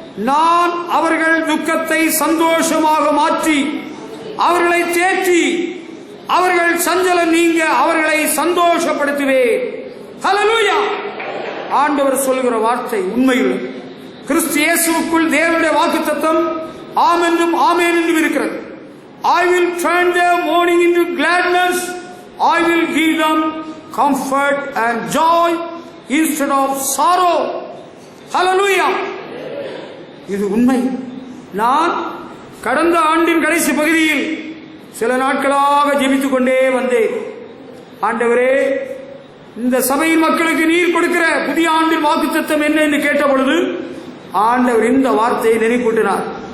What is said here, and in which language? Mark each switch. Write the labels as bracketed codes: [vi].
[ta] நான் அவர்கள் துக்கத்தை சந்தோஷமாக மாற்றி அவர்களை தேற்றி அவர்கள் சஞ்சலம் நீங்க அவர்களை சந்தோஷப்படுத்துவேன். ஹல்லேலூயா. ஆண்டவர் சொல்லுகிற வார்த்தை உண்மையில் கிறிஸ்து இயேசுவுக்குள் தேவனுடைய வாக்குத்தத்தம் ஆம் என்றும் ஆமென் என்றும் இருக்கிறது. [en] I will turn their mourning into gladness. I will give them comfort and joy instead of sorrow. [ta] Hallelujah. இது உண்மை. நான் கடந்த ஆண்டின் கடைசி பகுதியில் சில நாட்களாக ஜெபித்துக் கொண்டே வந்தேன். ஆண்டவரே, இந்த சபையின் மக்களுக்கு நீர் கொடுக்கிற புதிய ஆண்டின் வாக்குத்தத்தம் என்ன என்று கேட்ட பொழுது ஆண்டவர் இந்த வார்த்தையை நினைப்பூட்டினார்.